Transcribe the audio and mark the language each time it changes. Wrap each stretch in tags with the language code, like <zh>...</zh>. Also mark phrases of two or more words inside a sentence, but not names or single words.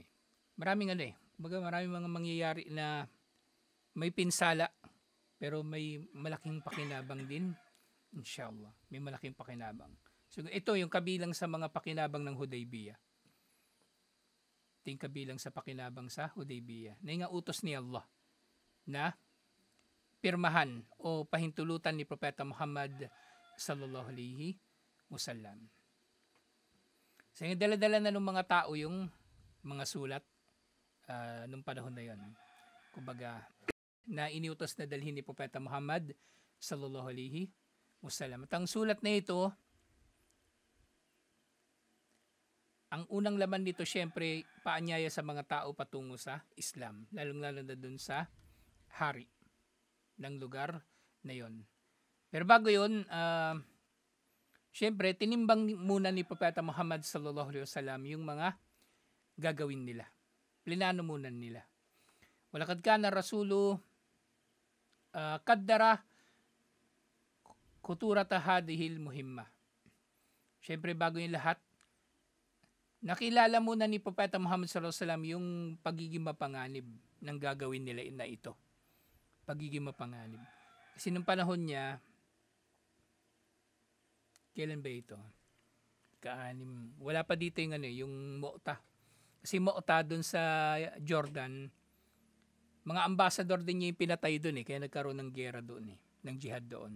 <tl>Maraming maraming mga mangyayari na may pinsala pero may malaking pakinabang din. Inshallah, may malaking pakinabang. So ito yung kabilang sa mga pakinabang ng Hudaybiyah. Ito yung kabilang sa pakinabang sa Hudaybiyah. Na yung utos ni Allah na pirmahan o pahintulutan ni Propeta Muhammad</tl> <ar>صلى الله عليه وسلم.</ar> <tl>So yung dala-dala na ng mga tao yung mga sulat nung panahon na yon. Kumbaga, na iniutos na dalhin ni Propeta Muhammad</tl> <ar>صلى الله عليه وسلم.</ar> <tl>At ang sulat na ito, ang unang laman nito syempre paanyaya sa mga tao patungo sa Islam, lalong-lalo na dun sa hari ng lugar na yon. Pero bago yun, syempre tinimbang muna ni Propeta Muhammad</tl> <ar>صلى الله عليه وسلم</ar> <tl>yung mga gagawin nila. Plinano muna nila.</tl> <ar>ولقد كان رسول قدر خطورة هذه المهمة.</ar> <tl>Syempre bago yung lahat, nakilala muna ni Propeta Muhammad</tl> <ar>صلى الله عليه وسلم</ar> <tl>yung pagiging mapanganib ng gagawin nila na ito. Pagiging mapanganib. Kasi nung panahon niya, kailan ba ito? Wala pa dito yung yung Mu'tah. Kasi Mu'ta dun sa Jordan, mga ambassador din niya yung pinatay dun kaya nagkaroon ng giyera doon ng jihad doon.</tl>